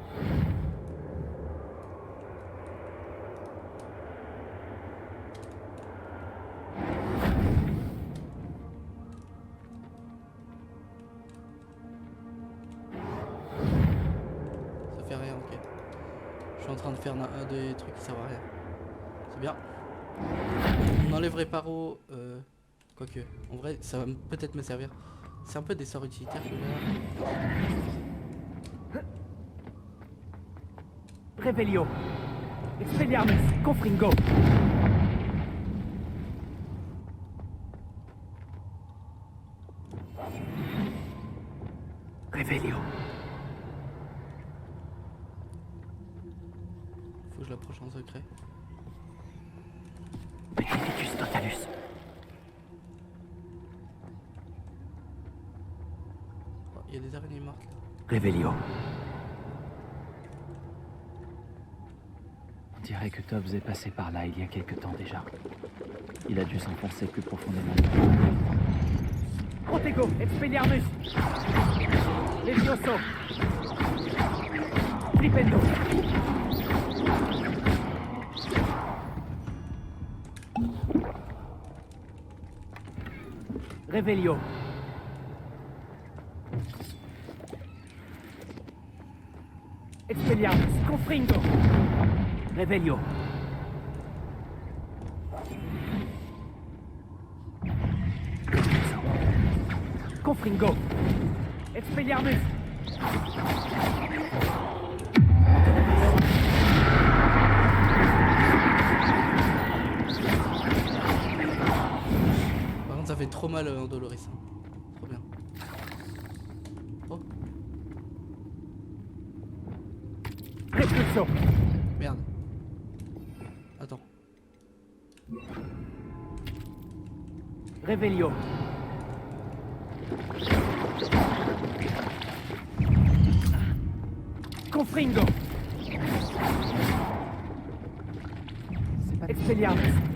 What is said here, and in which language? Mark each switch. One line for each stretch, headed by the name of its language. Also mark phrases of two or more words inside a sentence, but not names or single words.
French: Ça fait rien, ok. Je suis en train de faire des trucs qui servent à rien. C'est bien. On enlève réparo. Quoique, en vrai, ça va peut-être me servir. C'est un peu des sorts utilitaires que j'ai là. Revelio. Expelliarmus. Confringo. Revelio. Faut que je l'approche en secret. Petrificus totalus. Oh, il y a des araignées mortes là. Revelio. On dirait que Tobbs est passé par là il y a quelque temps déjà. Il a dû s'enfoncer plus profondément. Protego. Expelliarmus. Levioso. Flipendo. Revelio. Expelliarmus. Confringo. Revelio. Confringo. Expelliarmus. Par contre, ça fait trop mal en Doloris. Hein. Trop bien. Oh, Repulso. merde. Attends. Revelio. Confringo. Expelliarmus.